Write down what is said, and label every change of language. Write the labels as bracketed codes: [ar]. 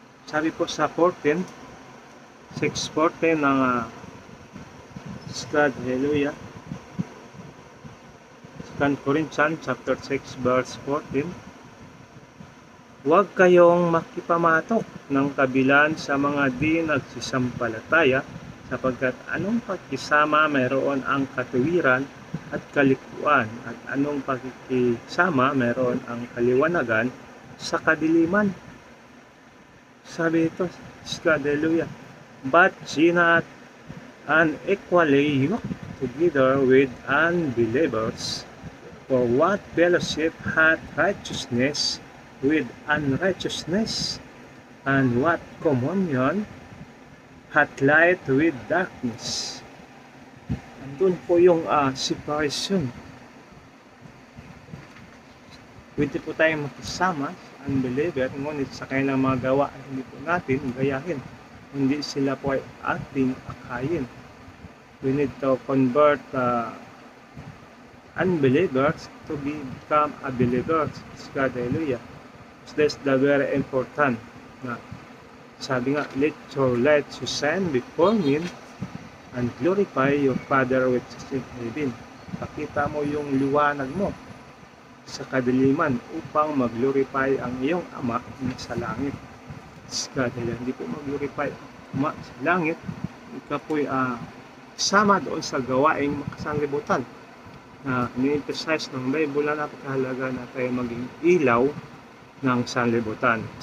[tl] Sabi po sa 6:14 ng [en] God, hallelujah, [tl] 2 Corinthians chapter 6 verse 14, huwag kayong makipamatok ng kabilan sa mga di nagsisampalataya, sapagkat anong pagkisama mayroon ang katuwiran at kalikuan, at anong pagkisama mayroon ang kaliwanagan sa kadiliman. Sabi ito, [en] hallelujah, but ye not unequally yoked together with unbelievers, for what fellowship hath righteousness with unrighteousness, and what communion hath light with darkness? [tl] Andun po yung separation. Pwede po tayong makisama sa unbeliever, ngunit sa kanilang mga gawa hindi po natin gayahin. Hindi sila po ay ating akayin. [en] We need to convert unbelievers to become a believer. God, hallelujah. That's the very important [tl] na sabi nga, [en] let your light so shine before men and glorify your Father which is in heaven. [tl] Pakita mo yung liwanag mo sa kadiliman upang mag-glorify ang iyong Ama na sa langit. God, hindi po mag-glorify Ama sa langit, ikaw po'y sama doon sa gawaing makasanglibutan na ni-emphasize ng Bible na napakahalaga na tayo maging ilaw ng sanlibutan.